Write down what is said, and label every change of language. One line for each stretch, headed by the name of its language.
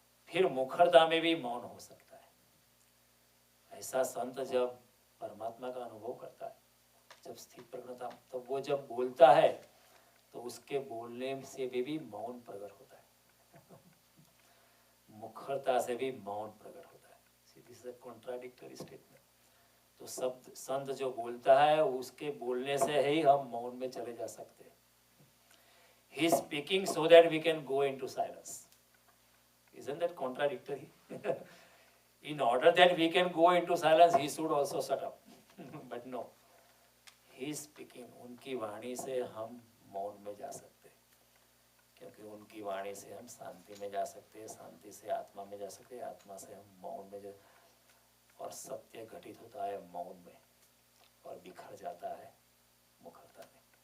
Hindi: फिर मुखरता में भी मौन हो सकता है। ऐसा संत जब परमात्मा का अनुभव करता है, जब स्थित प्रज्ञता, तो वो जब बोलता है तो उसके बोलने से भी मौन प्रकट होता है। मुखरता से भी मौन प्रकट होता है।
English: This is a contradictory statement.
Hindi: तो शब्द संत जो बोलता है उसके बोलने से ही हम मौन में चले जा सकते हैं।
English: He is speaking so that we can go into silence. Isn't that contradictory? In order that we can go into silence, he should also shut up. But no, he is speaking.
Hindi: उनकी वाणी से हम मौन में जा सकते हैं, क्योंकि उनकी वाणी से हम शांति में जा सकते हैं, शांति से आत्मा में जा सकते हैं, आत्मा से हम मौन में जा, और सत्य घटित होता है मौन में और बिखर जाता है मुखरता में।